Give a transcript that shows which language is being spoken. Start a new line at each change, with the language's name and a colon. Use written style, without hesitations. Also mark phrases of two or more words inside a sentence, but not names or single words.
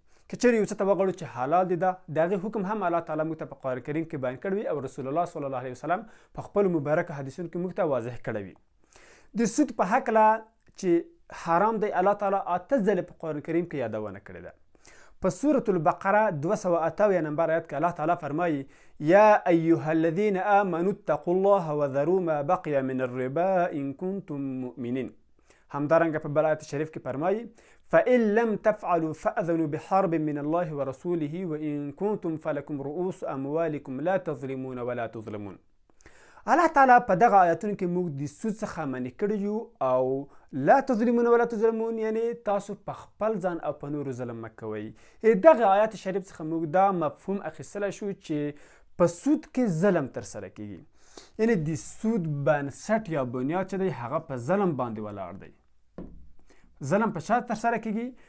Pashto: که چیرې یو څه ته وغواړو چې حلال دي، د هغې حکم هم الله تعالی موږ ته په قرآن کریم کې بیان کړی وي او رسول الله
Arabic: صلی الله علیه وسلم
Pashto: په خپلو مبارکو حدیثونو کې موږ ته واضح کړی وي. د سود په هکله چې حرام دی، الله تعالی 8 ځلې په قرآن کریم کې یادونه کړې ده. په سورة البقره 278 نمبر آیات کې الله تعالی فرمایي:
Arabic: یا ایها الذین آمنوا اتقوا الله وذروا ما بقي من الربا ان کنتم مؤمنین.
Pashto: همدارنګه په بل آیت شریف کې فرمایي:
Arabic: فإن لم تفعلوا فأذنوا بحرب من الله ورسوله وإن كنتم فلكم رؤوس أموالكم لا تظلمون ولا تظلمون.
Pashto: الله تعالی په دغه آیاتونو کې موږ د سود څخه منع کړي یو او
Arabic: لا تظلمون ولا تظلمون،
Pashto: یعنی تاسو په خپل ځان او په نورو ظلم مه کوئ. دغه آیات شریف څخه موږ دا مفهوم اخیستلی شو چې په سود کې ظلم ترسره کیږي، یعنی د سود بنسټ یا بنیاد چې دی هغه په ظلم باندې ولاړ دی. ظلم په چا ترسره کیږي؟